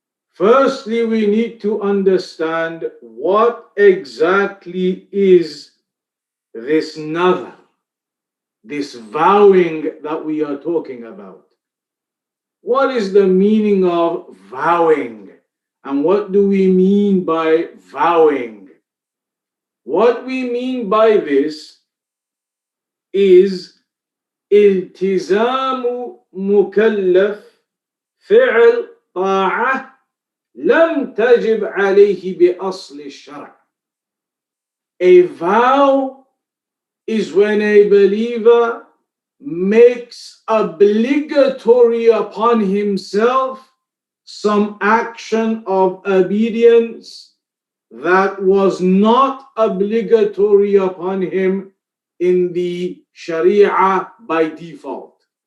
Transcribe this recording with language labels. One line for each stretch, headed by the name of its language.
English: Firstly, we need to understand what exactly is this nadhr, this vowing that we are talking about. What is the meaning of vowing? And what do we mean by vowing? What we mean by this is
Arabic: التزام مكلف فعل طاعة لم تجب عليه بأصل الشرع.
English: A vow is when a believer makes obligatory upon himself some action of obedience that was not obligatory upon him in the Sharia by default.